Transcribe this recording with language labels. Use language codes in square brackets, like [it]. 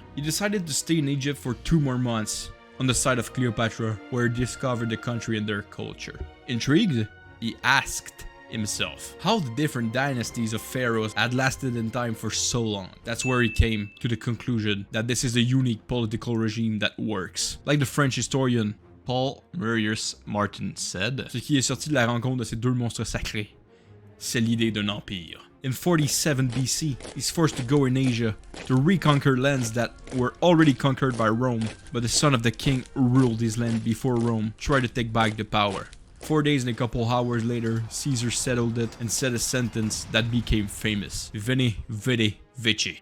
[en] He decided to stay in Egypt for 2 more months on the side of Cleopatra, where he discovered the country and their culture. Intrigued, he asked himself how the different dynasties of pharaohs had lasted in time for so long. That's where he came to the conclusion that this is a unique political regime that works. Like the French historian Paul Marius-Martin said, [fr] ce qui est sorti de la rencontre de ces deux monstres sacrés, c'est l'idée d'un empire. [en] In 47 BC, he's forced to go in Asia to reconquer lands that were already conquered by Rome, but the son of the king who ruled his land before Rome tried to take back the power. 4 days and a couple hours later, Caesar settled it and said a sentence that became famous: [la] Veni, vidi, vici.